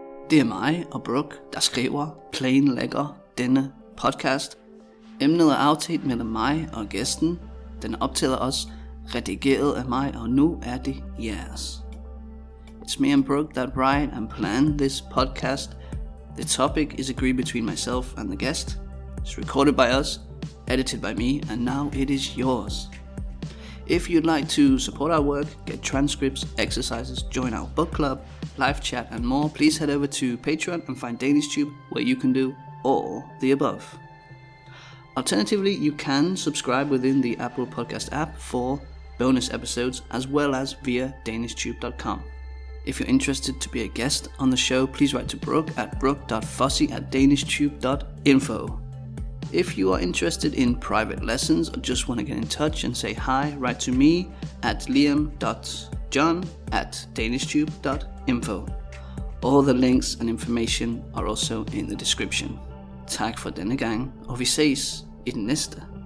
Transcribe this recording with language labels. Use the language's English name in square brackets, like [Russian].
[Danish] Det er mig og Brooke, der skriver, planlægger denne podcast. Emnet er aftalt mellem mig og gæsten. Den er optaget os, redigeret af mig, og nu er det jeres. [English] It's me and Brooke that write and plan this podcast. The topic is agreed between myself and the guest. It's recorded by us, edited by me, and now it is yours. If you'd like to support our work, get transcripts, exercises, join our book club, live chat and more, please head over to Patreon and find DanishTube, where you can do all the above. Alternatively, you can subscribe within the Apple Podcast app for bonus episodes as well as via DanishTube.com. If you're interested to be a guest on the show, please write to Brooke at brooke.fossey@danishtube.info. If you are interested in private lessons or just want to get in touch and say hi, write to me at liam.john@danishtube.info. All the links and information are also in the description. [Danish] Tak for denne gang, og vi ses i den næste.